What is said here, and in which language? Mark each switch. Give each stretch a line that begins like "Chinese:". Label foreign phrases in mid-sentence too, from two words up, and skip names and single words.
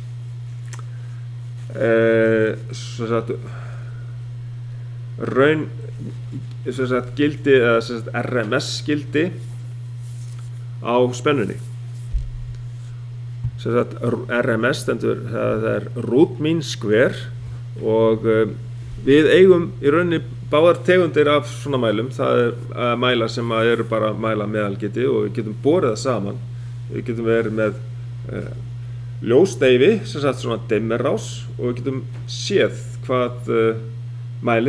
Icelandic: raun sem sagt gildi eða sem sagt RMS gildi á spennunni. Sem sagt RMS stendur, það er
English: root mean square
Icelandic: og við eigum í rauninni báðar tegundir af svona mælum. Það er mælar sem eru bara að mæla meðalgildi og við getum borið það saman. Við getum verið með ljósdeyfi, sem sagt svona dimmerrás, og við getum séð hvað mælir